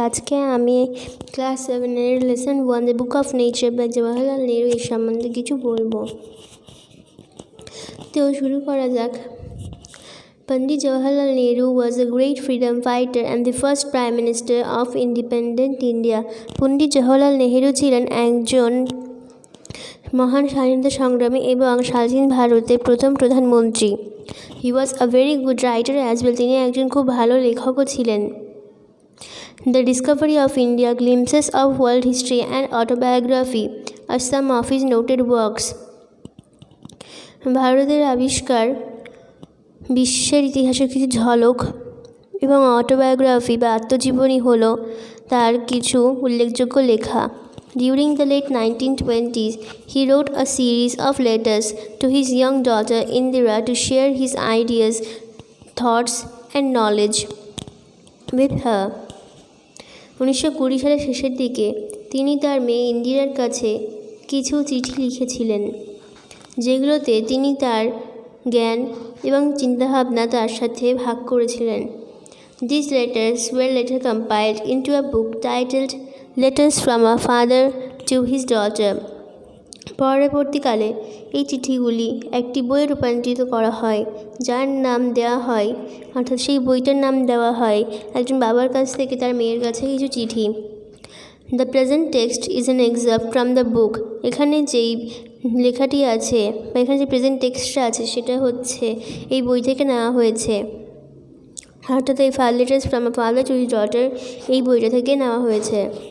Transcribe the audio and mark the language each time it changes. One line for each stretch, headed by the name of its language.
Bangla: আজকে আমি class 7-এর lesson 1 the book of nature by Jawaharlal Nehru এই সম্বন্ধে কিছু বলবো। তো শুরু করা যাক।
English: Pandit Jawaharlal Nehru was a great freedom fighter and the first Prime Minister of independent India.
Bangla: Pandit Jawaharlal Nehru ছিলেন একজন মহান স্বাধীনতা সংগ্রামী এবং স্বাধীন ভারতের প্রথম প্রধানমন্ত্রী।
English: He was a very good writer as well.
Bangla: তিনি একজন খুব ভালো লেখকও ছিলেন।
English: The Discovery of India, Glimpses of World History and Autobiography are some of his noted works.
Bangla: ভারতের আবিষ্কার, বিশ্বের ইতিহাসের কিছু ঝলক এবং অটোবায়োগ্রাফি বা আত্মজীবনী হলো তার কিছু উল্লেখযোগ্য লেখা।
English: During the late 1920s, he wrote a series of letters to his young daughter Indira to share his ideas, thoughts and knowledge with her.
Bangla: 1920 সালের শেষের দিকে তিনি তার মেয়ে ইন্দিরার কাছে কিছু চিঠি লিখেছিলেন, যেগুলোতে তিনি তার জ্ঞান এবং চিন্তাভাবনা তার সাথে ভাগ করেছিলেন।
English: These letters were later compiled into a book titled Letters from a Father to His Daughter.
Bangla: পরবর্তীকালে এই চিঠিগুলি একটি বইয়ে রূপান্তরিত করা হয়, যার নাম দেওয়া হয়, অর্থাৎ সেই বইটার নাম দেওয়া হয় একজন বাবার কাছ থেকে তার মেয়ের কাছে কিছু চিঠি।
English: The present text is an example from the book.
Bangla: এখানে যেই লেখাটি আছে বা এখানে যে প্রেজেন্ট টেক্সটটা আছে সেটা হচ্ছে এই বই থেকে নেওয়া হয়েছে, অর্থাৎ এই letters from a father to his daughter এই বইটা থেকে নেওয়া হয়েছে।